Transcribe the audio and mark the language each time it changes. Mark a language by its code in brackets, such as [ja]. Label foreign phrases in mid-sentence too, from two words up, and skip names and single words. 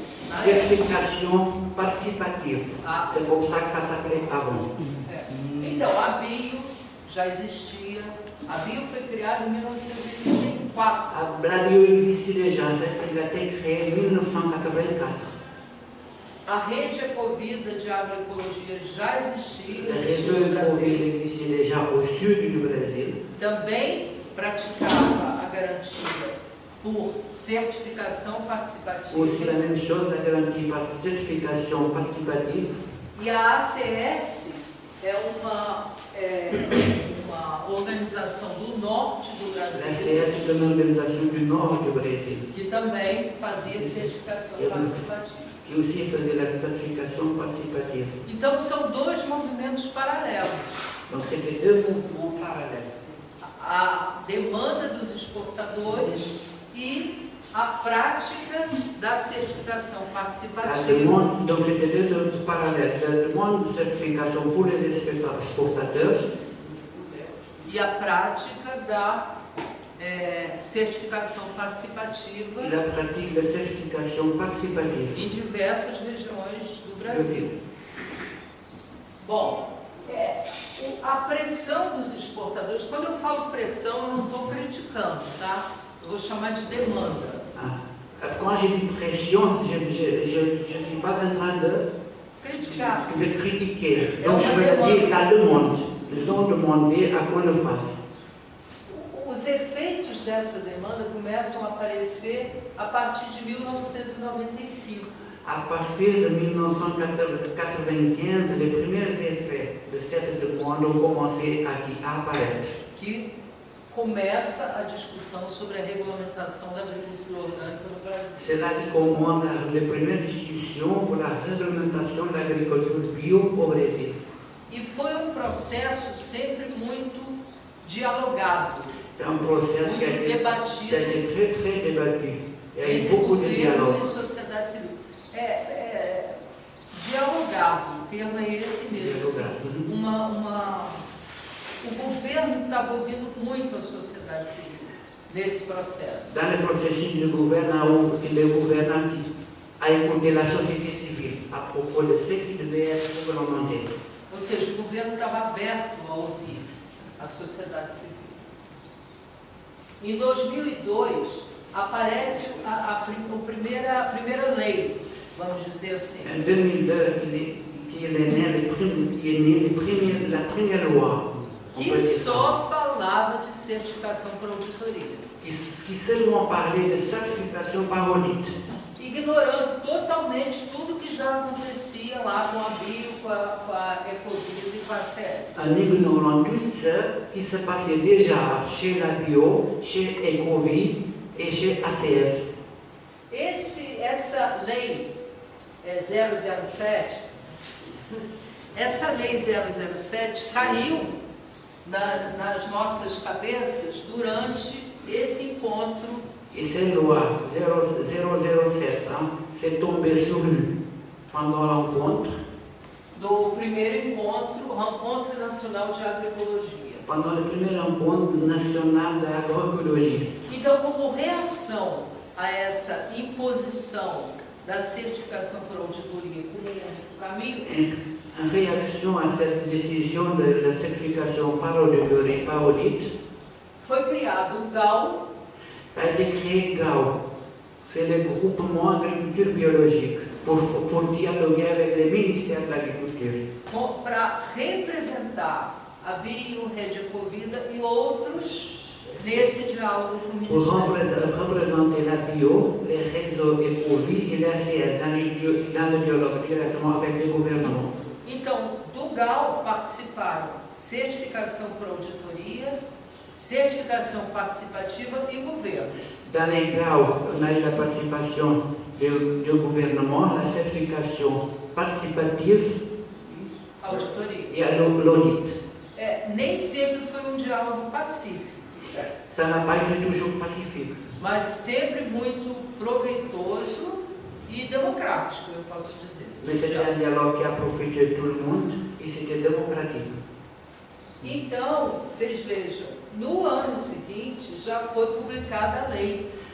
[fr] certification participative. Ah. C'est comme ça que ça s'appelait avant. [pt] Então, a Bio já existia. A Bio foi criada em 1964. [fr] La bio existait déjà, il a été créé en 1984. [pt] A rede Ecovida de agroecologia já existia. [fr] Le réseau Ecovida existait déjà já au sud do Brasil, [pt] também praticava a garantia por certificação participativa. [fr] aussi la même chose, la garantie par certification participative. [pt] E a ACS é uma organização do norte do [fr] La [pt] Brasil [fr] CS est une organisation du nord du Brésil, [pt] que também fazia certificação participativa. [fr] qui aussi faisait la certification participative. [pt] Então, são dois movimentos paralelos. [fr] Donc c'était deux mouvements parallèles. [pt] A demanda dos exportadores e a prática da certificação [fr] La [pt] participativa. [fr] demande, donc c'était deux autres parallèles. La demande de certification pour les exportateurs [pt] E a prática da certificação participativa [fr] et la pratique de certification participative. [pt] em diversas regiões do [fr] Je [pt] Brasil. [fr] dis, [pt] Bom, a pressão dos exportadores, quando eu falo pressão, eu não estou criticando, tá? Eu vou chamar de demanda. [fr] Quand j'ai dit pression, je ne suis pas en train [pt] Criticar. [fr] de critiquer. Donc je veux dire la demande. Ils ont demandé à qu'on le fasse. [pt] Os efeitos dessa demanda começam a aparecer a partir de 1995. [fr] À partir de 1995, les premiers effets de cette demande ont commencé à apparaître. [pt] Que começa a discussão sobre a regulamentação da agricultura orgânica no Brasil. [fr] C'est là que commencent les premières discussions pour la réglementation de l'agriculture bio au Brésil. [pt] E foi um processo sempre muito dialogado [fr] C'est un processus qui a [pt] muito [fr] été [pt] debatido [fr] très très débattu. Il y a eu [pt] entre [fr] beaucoup de [pt] governo [fr] dialogue. [pt] e sociedade civil. Dialogado, o termo é esse mesmo. Assim, o governo estava ouvindo muito a sociedade civil nesse processo. [fr] Dans le processus, le gouvernement a écouté la société civile à propos de ce qui devait être réglementé. [pt] Ou seja, o governo estava aberto a ouvir a sociedade civil. Em 2002, aparece a primeira lei, vamos dizer assim, [fr] En 2002, qui est née la première loi, on peut [pt] que [fr] dire ça, [pt] só falava de certificação por auditoria, [fr] qui seulement parlait de certification par audit, [pt] ignorando totalmente tudo que já acontecia lá com a Bio, com a Ecovida e com a ACS. [fr] en ignorant tout ce qui se passait déjà chez la Bio, chez Ecovie et chez ACS. [pt] Essa lei 007, essa lei 007 caiu nas nossas cabeças durante esse encontro. [fr] Et cette loi 007 s'est tombée sur nous pendant l'encontre, [pt] Do primeiro encontro, Encontro Nacional de Agroecologia. [fr] pendant le premier encontre national d'agroécologie. [pt] Então, como reação a essa imposição da certificação por auditoria como um único caminho, [fr] En réaction à cette décision de la certification par auditorie, par audit, [pt] foi criado o GAO, [fr] a été créé GAO. C'est le groupement agriculture biologique pour dialoguer avec les ministères de l'agriculture. [pt] para representar a Bio, Rede Ecovida e outros nesse diálogo com o [fr] Pour [pt] Ministério. [fr] représenter la bio, les réseaux Ecovie et l'ACS dans le dialogue directement avec les gouvernements. [pt] Então, do GAO participaram certificação por auditoria, certificação participativa e governo. [fr] Dans les GAO, on a eu la participation du gouvernement, la certification participative [pt] Auditoria. [fr] et l'audit. [pt] Nem sempre foi um diálogo pacífico, [fr] Ça n'a pas été toujours pacifique, [pt] mas sempre muito proveitoso e democrático, eu posso dizer. [fr] mais c'était un dialogue qui a profité de tout le monde et c'était démocratique. [pt] Então, vocês vejam, no ano seguinte já foi publicada a lei.